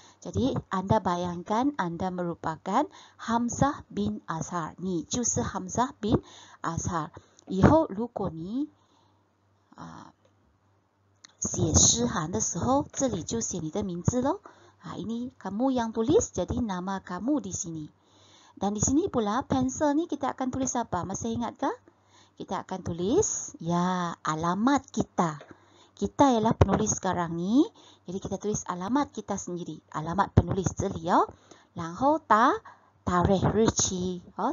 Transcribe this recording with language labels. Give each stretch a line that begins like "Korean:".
Malay: Jadi anda bayangkan anda merupakan Hamzah bin Azhar.
Chinese: 你就是 Hamzah bin Azhar. 以后如果你写诗函的时候，这里就写你的名字咯。
Malay: ini kamu yang tulis, jadi nama kamu di sini. Dan di sini pula pensel ni kita akan tulis apa? Masih ingatkah? Kita akan tulis ya alamat kita. Kita ialah penulis sekarang ni. Jadi kita tulis alamat kita sendiri. Alamat penulis
Chinese: 这里哦。然后tarikh 日期哦。